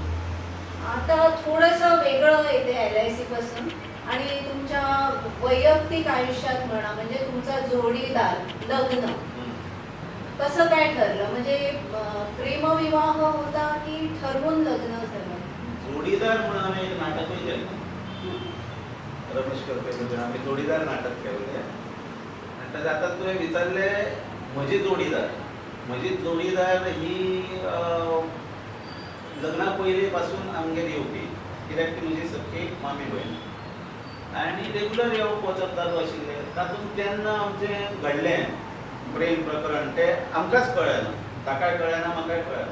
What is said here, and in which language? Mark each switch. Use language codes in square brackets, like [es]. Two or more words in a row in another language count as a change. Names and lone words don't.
[mr] आता थोडंसं वेगळं येते LIC पासून आणि तुमच्या वैयक्तिक आयुष्यात म्हणा, म्हणजे तुमचा जोडीदार, लग्न कसं काय ठरलं? म्हणजे प्रेमविवाह होता की ठरवून लग्न झालं? जोडीदार म्हणून आम्ही एक नाटकही केलं, रमेश करपेकर आम्ही जोडीदार नाटक केले. [kok] आणि आता तुवें विचारले म्हजी जोडीदार ही लग्ना पयलीं पासून आमगेर येवपी, कित्याक ती म्हजी सख्खी मामी भयण आनी रेगुलर येवप वचप चालू आशिल्लें. तातूंत केन्ना आमचें घडलें प्रेम प्रकरण तें आमकांच कळना, ताकाय कळना, म्हाकाय कळना.